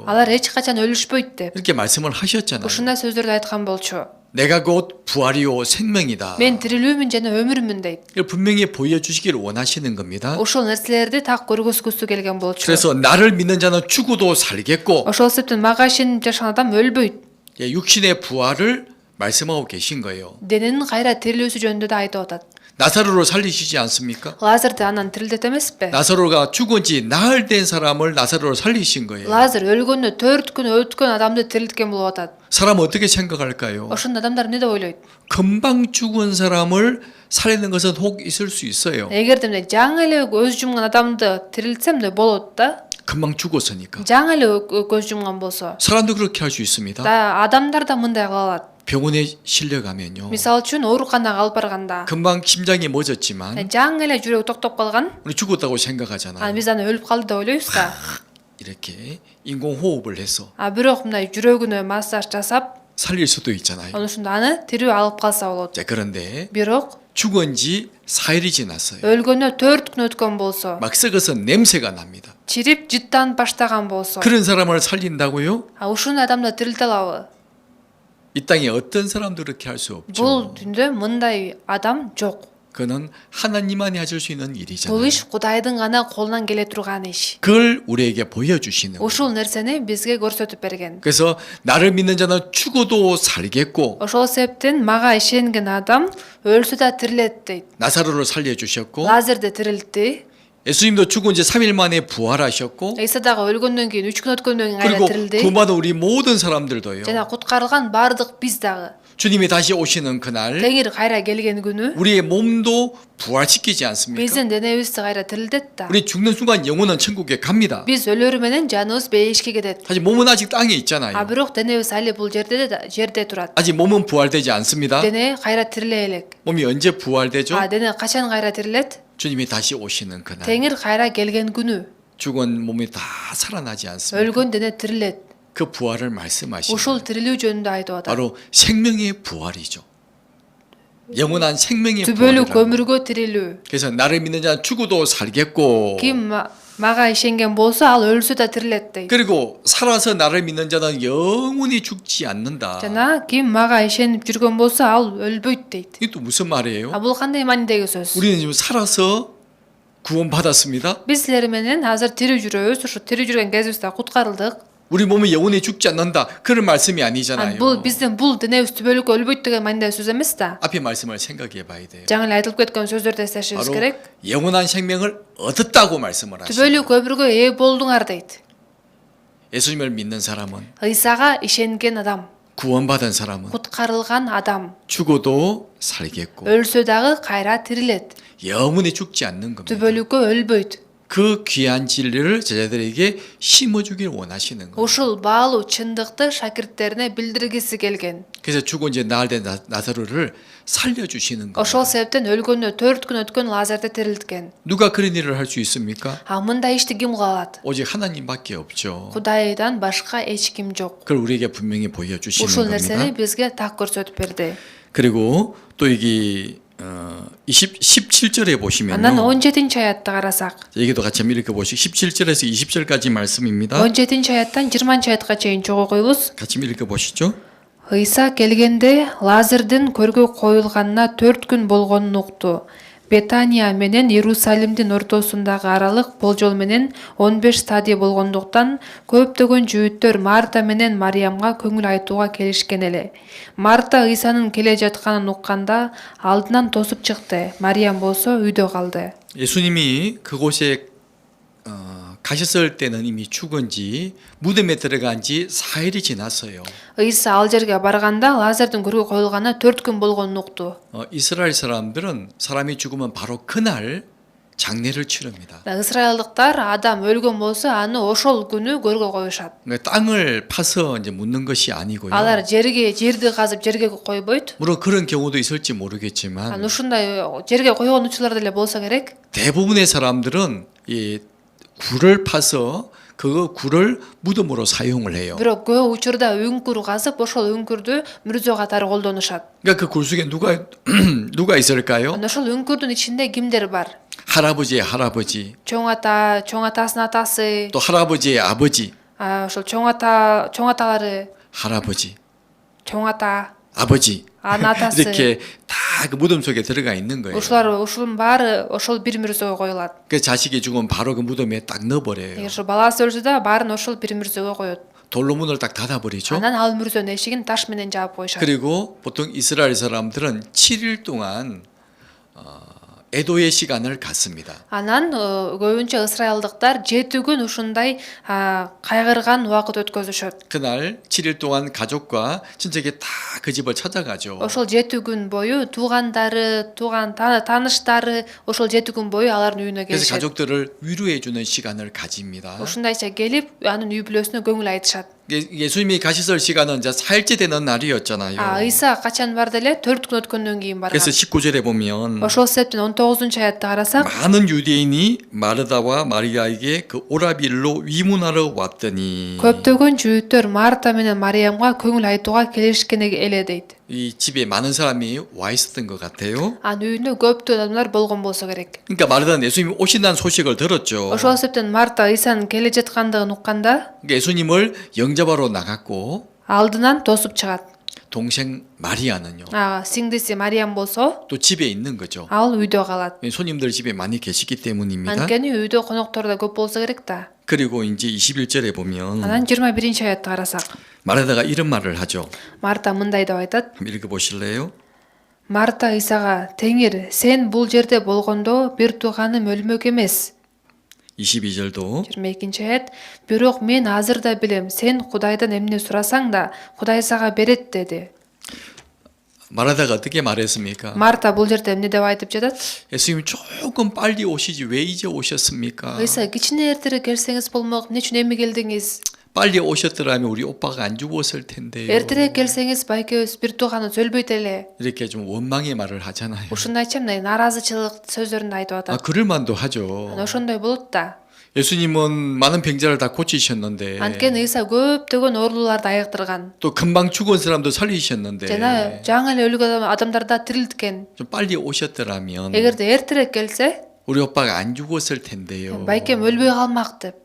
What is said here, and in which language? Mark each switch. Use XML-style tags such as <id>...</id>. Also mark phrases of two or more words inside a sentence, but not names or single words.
<ky>Алар эч качан өлүшпөйт деп.</ky> <ko>이렇게 말씀을 하셨잖아요.</ko> <ky>Ушундай сөздөрдү айткан болчу.</ky> <ko>내가 곧 부활이요 생명이다.</ko> <ky>Мен тирилүүмүн жана өмүрмүн deyт.</ky> <ko>이걸 분명히 보여주시길 원하시는 겁니다.</ko> <ky>Ошол нерселерди так көргөзгүсү келген болчу.</ky> <ko>그래서 나를 믿는 자는 죽어도 살겠고</ko> <ky>Ошол себептен мага ишенип жашаган адам өлбөйт.</ky> <ko>육신의 부활을 말씀하고 계신 거예요.</ko> <ky>Дененин кайра тирилүүсү жөнүндө да айтып атат.</ky> <ko>나사로를 살리시지 않습니까?</ko> <ky>Лазарды анан тирилтет эмеспи?</ky> <ko>나사로가 죽은 지 나흘 된 사람을 나사로를 살리신 거예요.</ko> <ky>Лазар өлгөнү 4 күн өткөн адамды тирилткен болуп атат.</ky> <ko>사람 어떻게 생각할까요?</ko> <ky>Ошондо адамдар эмне деп ойлойт?</ky> <ko>금방 죽은 사람을 살리는 것은 혹 있을 수 있어요.</ko> <ky>Эгерде эмне жаңы эле көз жумган адамды тирилтсем да болот да.</ky> <ko>금방 죽었으니까.</ko> <ky>жаңы эле көз жумган болсо.</ky> <ko>사람도 그렇게 할 수 있습니다.</ko> <ky>Да адамдар да мындай кыла алат.</ky> <ko>병원에 실려가면요.</ko> <ky>Мисалы үчүн ооруканага алып барганда</ky> <ko>금방 심장이 멎었지만</ko> <ky>жаңы эле жүрөгү токтоп калган.</ky> <ko>우리 죽었다고</ko> <ky>Анан</ky> <ko>생각하잖아요.</ko> <ky>биз аны өлүп калды деп ойлойбуз да.</ky> <ko>이렇게 인공호흡을 해서</ko> <ky>Бирок мындай жүрөгүнө массаж жасап,</ky> <ko>살릴 수도 있잖아요.</ko> <ky>ошондо аны тирүү алып калса болот.</ky> <ko>자, 그런데</ko> <ky>Бирок</ky> <ko>죽은 지 4일이 지났어요.</ko> <ky>өлгөнү 4 күн өткөн болсо,</ky> <ko>막 썩어서 냄새가 납니다.</ko> <ky>чирип жыттанып баштаган болсо,</ky> <ko>그런 사람을 살린다고요?</ko> <ky>ушундай адамды тирилте алабы?</ky> <ko>이 땅에 어떤 사람도 그렇게 할 수</ko> <ky>Бул</ky> <ko>없죠.</ko> <ky>дүндө мындай адам жок.</ky> <ko>그는 하나님만이 하실 수 있는</ko> <ky>Бул</ky> <ko>일이잖아요.</ko> <ky>иш Кудайдын гана колунан келе турган иш.</ky> <ko>그걸 우리에게 보여주시는 거예요.</ko> <ky>Ушул нерсени бизге көрсөтүп берген.</ky> <ko>그래서 나를 믿는 자는 죽어도 살겠고</ko> <ky>Ошол себептен мага ишенген адам өлсө да тирилет дейт.</ky> <ko>나사로를 살려주셨고</ko> <ky>Лазерди тирилтти.</ky> <ko>예수님도 죽은 지 3일 만에 부활하셨고</ko> <ky>Иса дагы өлгөндөн кийин 3 күн өткөндөн кийин</ky> <ko>그리고</ko> <ky>кайра тирилди.</ky> <ko>구원받은 우리 모든 사람들도요.</ko> <ky>Жана куткарылган баардык биз дагы.</ky> <ko>주님이 다시 오시는 그날</ko> <ky>Теңир кайра келген күнү</ky> <ko>우리의 몸도 부활시키지 않습니까?</ko> <ky>биздин денебизди кайра тирилтет да.</ky> <ko>우리 죽는 순간 영혼은 천국에 갑니다.</ko> <ky>Биз өлөрү менен жаныбыз бейишке кетет.</ky> <ko>사실 몸은 아직 땅에 있잖아요.</ko> <ky>Бирок денебиз али бул жерде турат.</ky> <ko>아직 몸은 부활되지 않습니다.</ko> <ky>Дене кайра тириле элек.</ky> <ko>몸이 언제 부활되죠?</ko> <ky>Дене качан кайра тирилет?</ky> <ko>주님이 다시 오시는 그날.</ko> <ky>Теңир кайра келген күнү</ky> <ko>죽은 몸이 다 살아나지 않습니까?</ko> <ky>өлгөн дене тирилет.</ky> <ko>그 부활을 말씀하시는</ko> <ky>Ушул</ky> <ko>거예요.</ko> <ky>тирилүү жөнүндө айтып атат.</ky> <ko>바로 생명의 부활이죠. 영원한 생명의</ko> <ky>Түбөлүк</ky> <ko>부활이라고.</ko> <ky>өмүргө тирилүү.</ky> <ko>그래서 나를 믿는 자는 죽어도 살겠고</ko> <ky>Ким мага ишенген болсо ал өлсө да тирилет дейт.</ky> <ko>그리고 살아서 나를 믿는 자는 영원히 죽지 않는다.</ko> <ky>Жана ким мага ишенип жүргөн болсо ал өлбөйт дейт.</ky> <ko>이게 또 무슨 말이에요?</ko> <ky>Бул кандай маанидеги сөз?</ky> <ko>우리는 지금 살아서 구원받았습니다.</ko> <ky>Биз силер менен азыр тирүү жүрөбүз. Ушу тирүү жүргөн кезибизде куткарылдык.</ky> <ko>우리 몸이 영원히 죽지 않는다. 그런 말씀이 아니잖아요.</ko> <ky>Бул биздин бул денебиз түбөлүк өлбөйт деген маанидеги сөз эмес да.</ky> <ko>앞에 말씀을 생각해 봐야 돼요.</ko> <ky>Жаңы эле айтылып кеткен сөздөрдү эстешибиз</ky> <ko>바로</ko> <ky>керек.</ky> <ko>영원한 생명을 얻었다고 말씀을 하시죠.</ko> <ky>Түбөлүк өмүргө ээ болдуңар дейт.</ky> <ko>예수님을 믿는 사람은</ko> <ky>Ыйсага ишенген адам,</ky> <ko>구원받은 사람은</ko> <ky>куткарылган адам</ky> <ko>죽어도 살겠고</ko> <ky>өлсө дагы кайра тирилет.</ky> <ko>영원히 죽지 않는 겁니다.</ko> <ky>түбөлүккө өлбөйт.</ky> <ko>그 귀한 진리를 제자들에게 심어주길 원하시는 거예요.</ko> <ky>Ушул баалуу чындыкты шакирттерине билдиргиси келген.</ky> <ko>그래서 죽은 지 나흘 된 나사로를 살려주시는 거예요.</ko> <ky>Ошол себептен өлгөнү 4 күн өткөн Лазарды тирилткен.</ky> <ko>누가 그런 일을 할 수 있습니까?</ko> <ky>Мындай ишти ким кыла алат?</ky> <ko>오직 하나님밖에 없죠.</ko> <ky>Кудайдан башка эч ким жок.</ky> <ko>그걸 우리에게 분명히 보여주시는</ko> <ky>Ушул</ky> <ko>겁니다.</ko> <ky>нерсени бизге так көрсөтүп берди.</ky> <ko>그리고 또 여기 17절에</ko> <ky>Анан</ky> <ko>보시면요.</ko> <ky>17-чи аятты карасак,</ky> <ko>여기도 같이 한번 읽어보시고 17절에서 20절까지 말씀입니다.</ko> <ky>17-чи аяттан 20-чи аятка чейин чогуу окуйбуз.</ky> <ko>같이 읽어보시죠.</ko> <ky>Ыйса келгенде Лазырдын көргө коюлганына 4 күн болгонун укту. Бетания менен Иерусалимдин ортосундагы аралык болжол менен 15 стадий болгондуктан көптөгөн жүүттөр Марта менен Мариямга көңүл айтууга келишкен эле. Марта Ыйсанын келе жатканын укканда алдынан тосуп чыкты. Мариям болсо үйдө калды.</ky> <ko>예수님이 그곳에 가셨을 때는 이미 죽은 지 무덤에 들어간 지 4일이 지났어요.</ko> <ky>Ыйса ал жерге барганда Лазардын көргө коюлганына 4 күн болгонун укту.</ky> <ko>이스라엘 사람들은 사람이 죽으면 바로 그날 장례를 치릅니다.</ko> <ky>ысрайылдыктар адам өлгөн болсо аны ошол күнү көргө коюшат.</ky> <ko>그러니까 땅을 파서 이제 묻는 것이 아니고요.</ko> <ky>Алар жерди казып жерге койбойт.</ky> <ko>물론 그런 경우도 있을지 모르겠지만</ko> <ky>ушундай жерге койгон учурлар деле болсо керек.</ky> <ko>대부분의 사람들은 이 굴을 파서 그 굴을 무덤으로 사용을 해요.</ko> <ky>Бирок көп учурда үңкүр казып, ошол үңкүрдү мүрзө катары колдонушат.</ky> <ko>그러니까 그 굴 속에 누가 있을까요?</ko> <ky>Анда ошол үңкүрдүн ичинде кимдер бар?</ky> <ko>할아버지의 할아버지,</ko> <ky>чоң атасынын атасы,</ky> <ko>또 할아버지의 아버지,</ko> <ky>ошол чоң аталары,</ky> <ko>할아버지,</ko> <ky>чоң ата,</ky> <ko>아버지</ko> <ky>анын атасы.</ky> <ko>이렇게 다 그 무덤 속에 들어가 있는 거예요.</ko> <ky>ушулун баары ошол бир мүрзөгө коюлат.</ky> <ko>그 자식이 죽으면 바로 그 무덤에 딱 넣어버려요.</ko> <ky>эгер ошо баласы өлсө да баарын ошол бир мүрзөгө коет.</ky> <ko>돌로 문을 딱 닫아버리죠.</ko> <ky>анан ал мүрзөнүн эшигин таш менен жаап коюшат.</ky> <ko>그리고 보통 이스라엘 사람들은 7일 동안 애도의 시간을 갖습니다.</ko> <ky>Анан көбүнчө ысрайылдыктар 7 күн ушундай кайгырган убакыт өткөзүшөт.</ky> <ko>그날 7일 동안 가족과 친척이 다 그 집을 찾아가죠.</ko> <ky>Ошол 7 күн бою туугандары, тааныштары ошол 7 күн бою алардын үйүнө</ky> <ko>그래서</ko> <ky>келишет.</ky> <ko>가족들을 위로해 주는 시간을 가집니다.</ko> <ky>Ушундайча келип, анын үй бүлөсүнө көңүл айтышат.</ky> <ko>예수님이 가셨을 시간은 이제 4일째 되는 날이었잖아요.</ko> <ky>Ыйса качан барды эле? 4 күн өткөндөн кийин барган.</ky> <ko>그래서 19절에 보면</ko> <ky>Ошол себептен 19-аятты карасак,</ky> <ko>많은 유대인이 마르다와 마리아에게 그 오라빌로 위문하러 왔더니</ko> <ky>көптөгөн жүйүттөр Марта менен Мариямга көңүл айтууга келишкен эле дейт.</ky> <ko>이 집에 많은 사람이 와 있었던 것 같아요.</ko> <ky>Анын үйүндө көптөө адамдар болгон болсо керек.</ky> <ko>그러니까 마르다는 예수님이 오신다는 소식을 들었죠.</ko> <ky>Ошол себептен Марта Ыйсанын келе жаткандыгын укканда</ky> <ko>그러니까 예수님을 영접하러 나갔고</ko> <ky>алдынан тосуп чыгат.</ky> <ko>동생 마리아는요.</ko> <ky>Сиңдиси Мариям болсо</ky> <ko>또 집에 있는 거죠.</ko> <ky>ал үйдө калат.</ky> <ko>손님들 집에 많이 계시기 때문입니다.</ko> <ky>Анткени үйдө коноктор да көп болсо керек да.</ky> <ko>그리고 이제 21절에 보면</ko> <ky>Анан 21-аятты карасак,</ky> <ko>마르다가 이런 말을 하죠.</ko> <ky>Марта мындай деп айтат.</ky> <ko>한번 읽어보실래요?</ko> <ky>Марта Ыйсага: "Теңир, сен бул жерде болгондо бир тууганым өлмөк эмес."</ky> <ko>22절도</ko> <ky>22-аят: "Бирок мен азыр да билем, сен Кудайдан эмне сурасаң да Кудай сага берет" деди.</ky> <ko>마르다가 어떻게 말했습니까?</ko> <ky>Марта бул жерде эмне деп айтып жатат?</ky> <ko>예수님 조금 빨리 오시지 왜 이제 오셨습니까?</ko> <ky>Ыйса: "Кичине эртерээк келсеңиз болмок, эмне үчүн эми келдиңиз?</ky> <ko>빨리 오셨더라면 우리 오빠가 안 죽었을 텐데요.</ko> <ky>Эртерээк келсеңиз байкебиз бир тууганыбыз өлбөйт эле."</ky> <ko>이렇게 좀 원망의 말을 하잖아요.</ko> <ky>Ушундайча мындай наразычылык сөздөрүн айтып атат.</ky> <ko>그럴 만도 하죠.</ko> <ky>Ошондой болот да.</ky> <ko>예수님은 많은 병자를 다 고치셨는데</ko> <ky>Анткени Ыйса көптөгөн оорулууларды айыктырган.</ky> <ko>또 금방 죽은 사람도 살리셨는데</ko> <ky>Жана жаңы эле өлгөн адамдарды да тирилткен.</ky> <ko>좀 빨리 오셨더라면</ko> <ky>Эгерде эртерээк келсе,</ky> <ko>우리 오빠가 안 죽었을 텐데요.</ko> <ky>байкем өлбөй калмак деп.</ky>